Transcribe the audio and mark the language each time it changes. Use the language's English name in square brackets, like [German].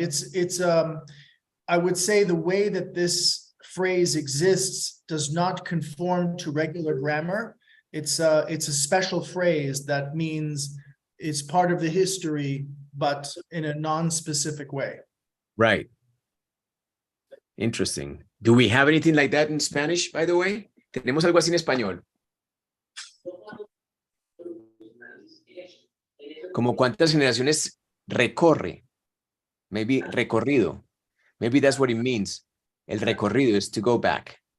[English] It's I would say the way that this phrase exists does not conform to regular grammar. It's a special phrase that means it's part of the history, but in a non-specific way. Right. Interesting. Do we have anything like that in Spanish, by the way? [Spanish] ¿Tenemos algo así en español? Como cuántas generaciones recorre. [English] Maybe recorrido. Maybe that's what it means. El recorrido is to go back.